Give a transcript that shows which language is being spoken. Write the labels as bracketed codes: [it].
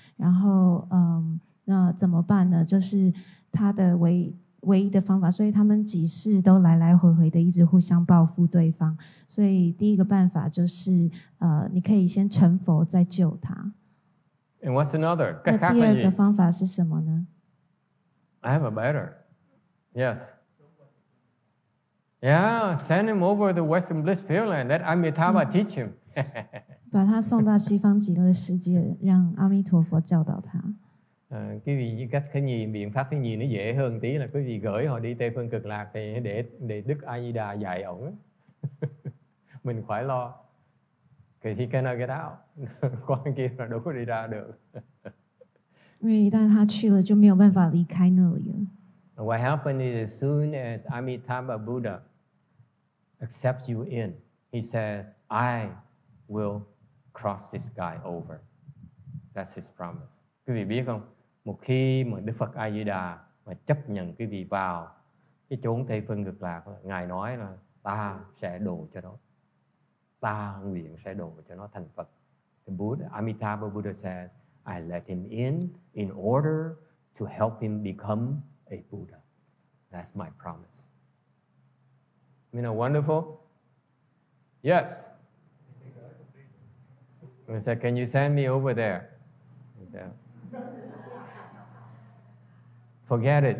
[zh] 然后那怎么办呢？就是他的唯一的方法，所以他们几世都来来回回的一直互相报复对方。所以第一个办法就是你可以先成佛再救他。 [en] And what's another? [zh] 那第二个方法是什么呢？ [en] I have a better. Yes. Yeah, send him over to Western Bliss Pureland. Let Amitabha teach him. [zh] 把他送到西方极乐世界，让阿弥陀佛教导他。 [vi] Cái gì cách biện pháp thứ nhì nó dễ hơn tí là quý vị gửi họ đi Tây Phương Cực Lạc thì để Đức A Di Đà dạy ổng. Mình khỏi lo. [en] Because he cannot get out. [vi] 关kia là đâu có đi ra được. [zh] 因为一旦他去了，就没有办法离开那里了。 [en] And what happened is as soon as Amitabha Buddha accepts you in, he says, I will cross this guy over. That's his promise. [vi] Quý vị biết không? Một khi mà Đức Phật A Di Đà mà chấp nhận quý vị vào cái chốn Tây Phương Cực Lạc, Ngài nói là ta sẽ độ cho nó. Ta nguyện sẽ độ cho nó thành Phật. [en] The Buddha, Amitabha Buddha says, I let him in order to help him become a Buddha. That's my promise. You know, wonderful? Yes. I said, can you send me over there? He said, forget it.